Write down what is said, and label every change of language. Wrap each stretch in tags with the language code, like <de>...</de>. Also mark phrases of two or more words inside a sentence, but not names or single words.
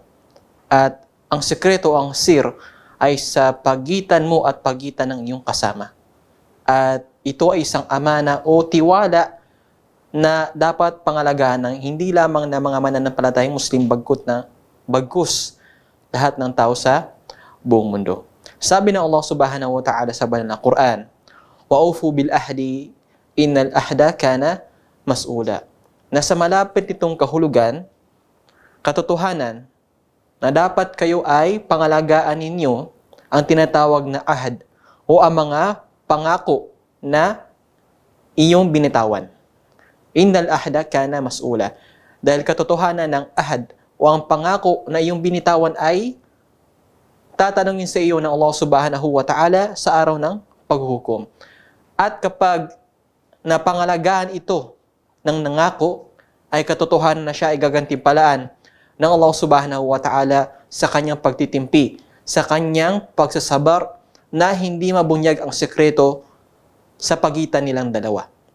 <tl>At ang sikreto, ang sir, ay sa pagitan mo at pagitan ng iyong kasama. At ito ay isang amana o tiwala na dapat pangalagaan ng hindi lamang ng mga mananampalatayang Muslim bagkus lahat ng tao sa buong mundo. Sabi ng Allah</tl> <ar>سبحانه وتعالى</ar> <tl>sa banal na Quran,</tl> <ar>"وأوفوا بالعهد إن العهد كان مسؤولا."</ar> <tl>Na sa malapit nitong kahulugan, katotohanan, na dapat kayo ay pangalagaan ninyo ang tinatawag na ahad o ang mga pangako na iyong binitawan.</tl> <ar>إن العهد كان مسؤولا.</ar> <tl>Dahil katotohanan ng ahad o ang pangako na iyong binitawan ay tatanungin sa iyo ng Allah</tl> <ar>سبحانه وتعالى</ar> <tl>sa araw ng paghuhukom. At kapag napangalagaan ito ng nangako, ay katotohanan na siya ay gagantimpalaan ng Allah</tl> <ar>سبحانه وتعالى</ar> <tl>sa kanyang pagtitimpi, sa kanyang pagsasabar na hindi mabunyag ang sekreto sa pagitan nilang dalawa.</tl>